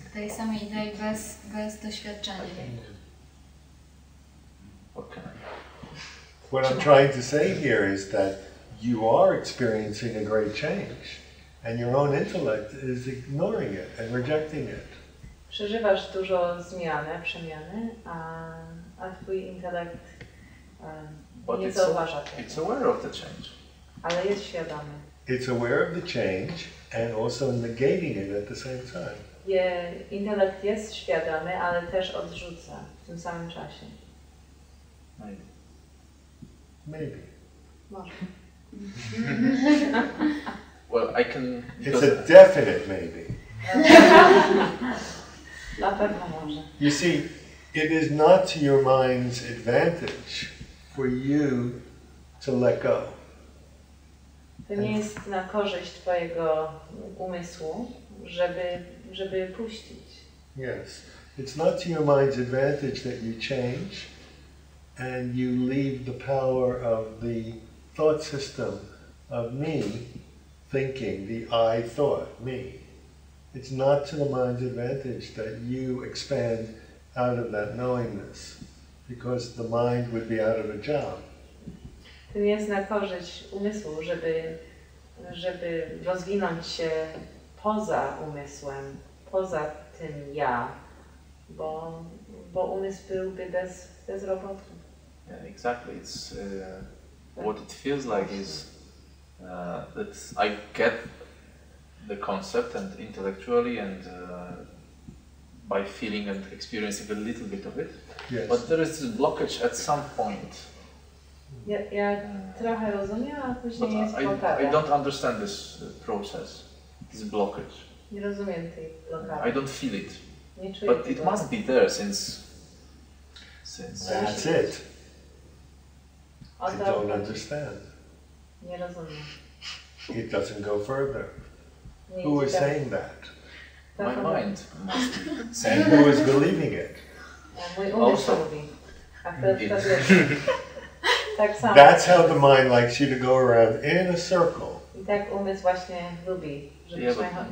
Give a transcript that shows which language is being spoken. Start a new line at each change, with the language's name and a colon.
Polish: Tej samej idei bez doświadczenia.
English: What I'm trying to say here is that you are experiencing a great change, and your own intellect is ignoring it and rejecting it.
Polish: Przeżywasz dużo przemiany, a twój intelekt nie zauważa tego.
English: It's aware of the change.
Polish: Ale jest świadomy.
English: It's aware of the change and also negating it at the same time.
Polish: Intelekt jest świadomy, ale też odrzuca w tym samym czasie.
English: Maybe.
Polish: Może.
English: Well, I can. It's a definite maybe.
Polish: Na pewno może.
English: You see, it is not to your mind's advantage for you to let go.
Polish: To nie jest na korzyść twojego umysłu, żeby puścić.
English: Yes. It's not to your mind's advantage that you change and you leave the power of the thought system of me thinking, the I thought, me. It's not to the mind's advantage that you expand out of that knowingness, because the mind would be out of a job.
Polish: To nie jest na korzyść umysłu, żeby rozwinąć się poza umysłem, poza tym ja, bo umysł byłby bez roboty.
English: Yeah, exactly. It's what it feels like is that I get the concept and intellectually and by feeling and experiencing a little bit of it. Yes. But there is this blockage at some point.
Polish: Ja trochę rozumiem, a później jest blokada.
English: I don't understand this process, this blockage.
Polish: Nie rozumiem tej blokady.
English: I don't feel it.
Polish: Nie czuję
English: But it must be there since. That's it. I don't understand.
Polish: Nie rozumiem.
English: It doesn't go further. Who is saying that? My mind. And who is believing it?
Polish: Mój umysł mówi. A wtedy to wierzy. Tak samo.
English: That's how the mind likes you to go around in a circle.
Polish: I tak umysł właśnie lubi, żebyśmy